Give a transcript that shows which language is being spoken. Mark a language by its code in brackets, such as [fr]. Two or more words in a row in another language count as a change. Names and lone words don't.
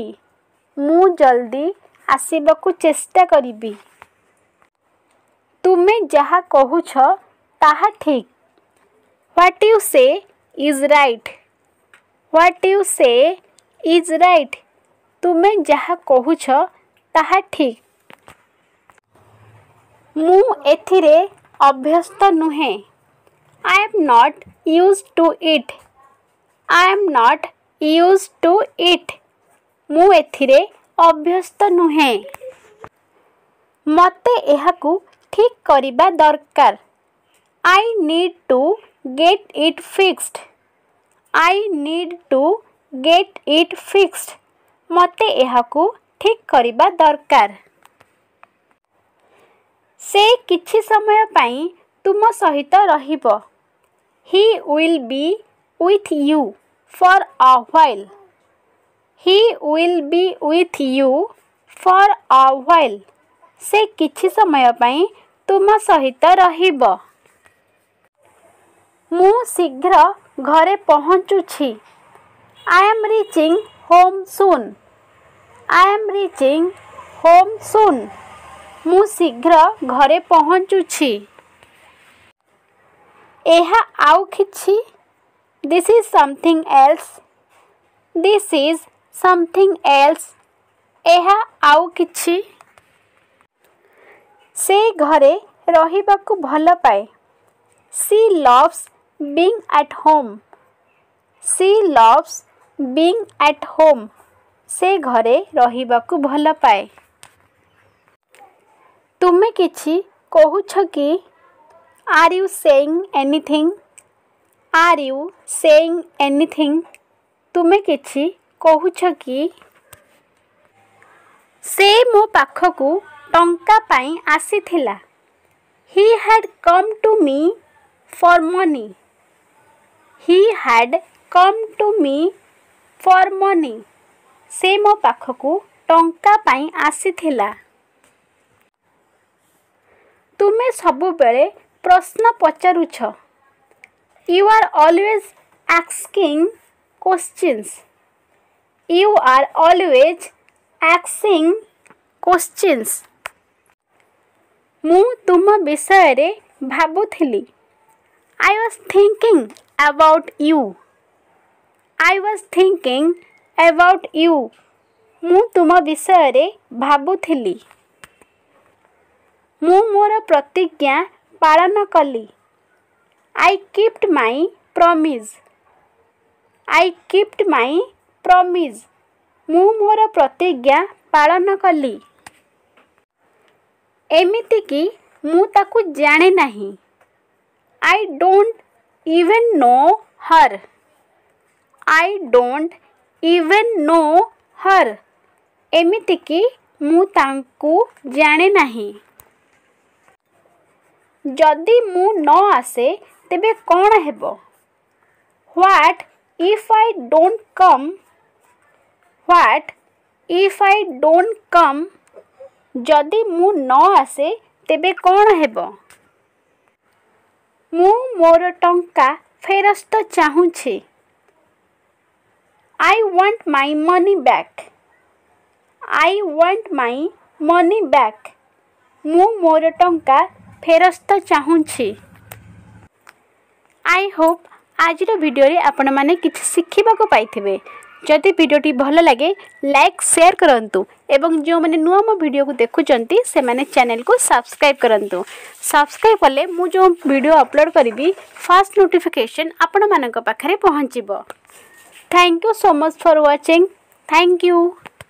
[or] ମୁଁ ଜଲଦି ଆସିବାକୁ ଚେଷ୍ଟା କରିବି. ତୁମେ ଯାହା କହୁଛ ତାହା ଠିକ୍. [en] What you say is right. What you say is right. [or] ତୁମେ ଯାହା କହୁଛ ତାହା ଠିକ୍. ମୁଁ ଏଥିରେ ଅଭ୍ୟସ୍ତ ନୁହେଁ. [en] I am not used to it. I am not used to it. [or] ମୁଁ ଏଥିରେ ଅଭ୍ୟସ୍ତ ନୁହେଁ. ମତେ ଏହାକୁ ଠିକ୍ କରିବା ଦରକାର. [en] I need to get it fixed. I need to get it fixed. [or] ମତେ ଏହାକୁ ଠିକ୍ କରିବା ଦରକାର. ସେ କିଛି ସମୟ ପାଇଁ ତୁମ ସହିତ ରହିବ. [en] He will be with you for a while. He will be with you for a while. [or] ସେ କିଛି ସମୟ ପାଇଁ ତୁମ ସହିତ ରହିବ. ମୁଁ ଶୀଘ୍ର ଘରେ ପହଞ୍ଚୁଛି. [en] I am reaching home soon. I am reaching home soon. [or] ମୁଁ ଶୀଘ୍ର ଘରେ ପହଞ୍ଚୁଛି. ଏହା ଆଉ କିଛି. [en] This is something else. This is something else. [or] ଏହା ଆଉ କିଛି। ସେ ଘରେ ରହିବାକୁ ଭଲ ପାଏ. [en] She loves being at home. She loves being at home. [or] ସେ ଘରେ ରହିବାକୁ ଭଲ ପାଏ। ତୁମେ କିଛି କହୁଛ କି? [en] Are you saying anything? Are you saying anything? [or] ତୁମେ କିଛି କହୁଛ କି? ସେ ମୋ ପାଖକୁ ଟଙ୍କା ପାଇଁ ଆସିଥିଲା। [en] He had come to me for money. He had come to me for money. [or] ସେ ମୋ ପାଖକୁ ଟଙ୍କା ପାଇଁ ଆସିଥିଲା। ତୁମେ ସବୁବେଳେ ପ୍ରଶ୍ନ ପଚାରୁଛ। [en] You are always asking questions. You are always asking questions. [or] ମୁଁ ତୁମ ବିଷୟରେ ଭାବୁଥିଲି। [en] I was thinking about you. I was thinking about you. [or] ମୁଁ ତୁମ ବିଷୟରେ ଭାବୁଥିଲି। ମୁଁ ମୋର ପ୍ରତିଜ୍ଞା ପାଳନ କଲି। [en] I kept my promise. I kept my promise. [or] ମୁଁ ମୋର ପ୍ରତିଜ୍ଞା ପାଳନ କଲି। ଏମିତିକି ମୁଁ ତାକୁ ଜାଣେ ନାହିଁ। [en] I don't even know her. I don't even know her. [or] ଏମିତିକି ମୁଁ ତାଙ୍କୁ ଜାଣେ ନାହିଁ। ଯଦି ମୁଁ ନ ଆସେ ତେବେ କ'ଣ ହେବ? [en] What if I don't come? What if I don't come? [or] ଯଦି ମୁଁ ନ ଆସେ ତେବେ କ'ଣ ହେବ? ମୁଁ ମୋର ଟଙ୍କା ଫେରସ୍ତ ଚାହୁଁଛି। [en] I want my money back. I want my money back. [or] ମୁଁ ମୋର ଟଙ୍କା ଫେରସ୍ତ ଚାହୁଁଛି। [en] I hope [or] ଆଜିର ଭିଡ଼ିଓରେ ଆପଣମାନେ କିଛି ଶିଖିବାକୁ ପାଇଥିବେ। ଯଦି ଭିଡ଼ିଓଟି ଭଲ ଲାଗେ [en] like share [or] କରନ୍ତୁ ଏବଂ ଯେଉଁମାନେ ନୂଆ ମୋ ଭିଡ଼ିଓକୁ ଦେଖୁଛନ୍ତି ସେମାନେ ଚ୍ୟାନେଲକୁ ସବସ୍କ୍ରାଇବ୍ କରନ୍ତୁ। ସବସ୍କ୍ରାଇବ୍ କଲେ ମୁଁ ଯେଉଁ ଭିଡ଼ିଓ ଅପଲୋଡ଼ କରିବି [en] fast notification [or] ଆପଣମାନଙ୍କ ପାଖରେ ପହଞ୍ଚିବ। [en] Thank you so much for watching. Thank you.